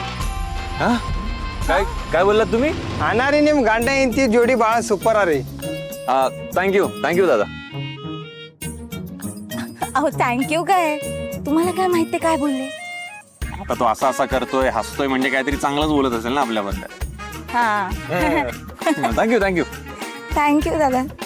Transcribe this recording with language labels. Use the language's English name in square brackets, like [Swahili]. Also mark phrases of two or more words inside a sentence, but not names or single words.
[Marathi] हा काय काय बोललात तुम्ही? [Kannada] ಅನಾರಿ ನಿಮ್ ಗಂಡ ಹೆಂಡತಿ ಜೋಡಿ ಭಾಳ ಸೂಪर ಅರಿ. [Marathi] थँक्यू दादा. अहो थँक्यू काय तुम्हाला काय माहिती काय बोलले? आता तो असा असा करतोय, हसतोय म्हणजे काहीतरी चांगलंच बोलत असेल ना आपल्याबद्दल. हा थँक्यू थँक्यू. थँक्यू दादा.